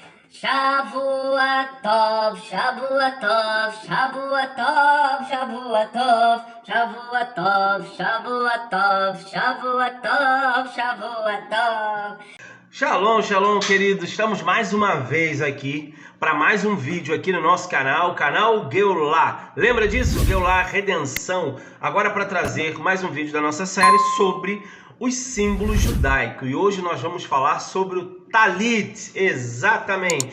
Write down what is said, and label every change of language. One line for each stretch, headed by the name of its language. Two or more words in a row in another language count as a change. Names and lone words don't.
Hebrew: שבוע טוב, שבוע טוב, שבוע טוב, שבוע טוב, שבוע טוב, שבוע טוב, שבוע טוב, שבוע טוב. שלום, שלום,
Portuguese: queridos. Estamos mais uma vez aqui para mais um vídeo aqui no nosso canal, canal Geulah. Lembra disso? Geulah, redenção. Agora para trazer mais um vídeo da nossa série sobre os símbolos judaicos. E hoje nós vamos falar sobre o Talit, exatamente.